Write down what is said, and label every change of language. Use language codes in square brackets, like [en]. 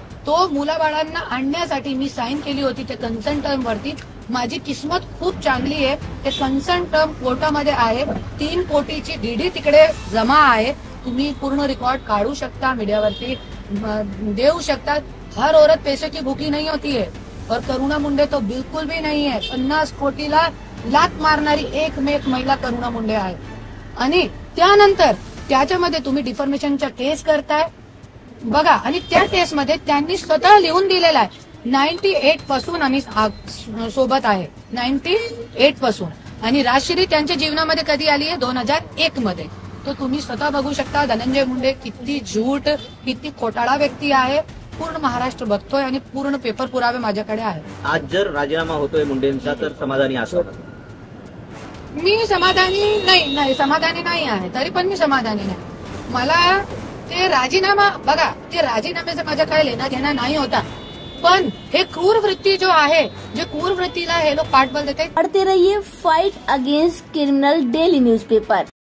[mr] तो मुलाबाळांना आणण्यासाठी मी साईन केली होती त्या कन्सर्न टर्म वरती. माझी किस्मत खूप चांगली आहे. ते कन्सर्न टर्म कोर्टामध्ये आहे. 3 कोटीची डीडी तिकडे जमा आहे. तुम्ही पूर्ण रेकॉर्ड काढू शकता, मीडियावरती देऊ शकता. [hi] हर औरत पैसे की भूखी नहीं होती है और करुणा मुंडे तो बिल्कुल भी नहीं है. [mr] 50 कोटीला लात मारणारी एकमेक महिला करुणा मुंडे आहे. आणि त्यानंतर त्याच्यामध्ये तुम्ही डिफॉर्मेशनच्या केस करताय बघा. आणि त्या केसमध्ये त्यांनी स्वतः लिहून दिलेला आहे 98 पासून आम्ही सोबत आहे, 98 पासून. आणि राजश्री त्यांच्या जीवनामध्ये कधी आली आहे 2001 मध्ये. तो तुम्ही स्वतः बघू शकता धनंजय मुंडे किती झूट, किती खोटाळा व्यक्ती आहे. पूर्ण महाराष्ट्र बघतोय आणि पूर्ण पेपर पुरावे माझ्याकडे आहे. आज जर राजीनामा होतोय मुंडेंचा तर समाधानी असाल? मी समाधानी नाही समाधानी नाही आहे. तरी पण मी समाधानी नाही. मला ते राजीनामा बघा, ते राजीनाम्याचं माझ्या काय लेना देना नाही होता. पण हे क्रूर वृत्ती जो आहे, जे क्रूर वृत्तीला हे लोक पाठबळ देते. [hi] पढ़ते रहिए fight against criminal daily newspaper.